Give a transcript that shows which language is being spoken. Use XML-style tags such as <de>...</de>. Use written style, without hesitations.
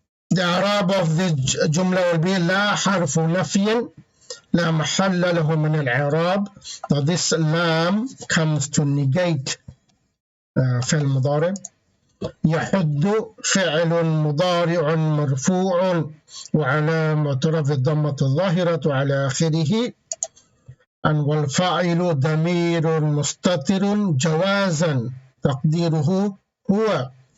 <en>The Arab of the jumla will be</en> <ar>لا حرف نفي لا محل له من الإعراب.</ar> <en>Now this lam comes to negate فعل مضارع.</en> <ar>يحد فعل مضارع مرفوع وعلامة رفعه الضمة الظاهرة على آخره.</ar> <en>And</en> <ar>والفاعل ضمير مستتر جوازا تقديره هو.</ar>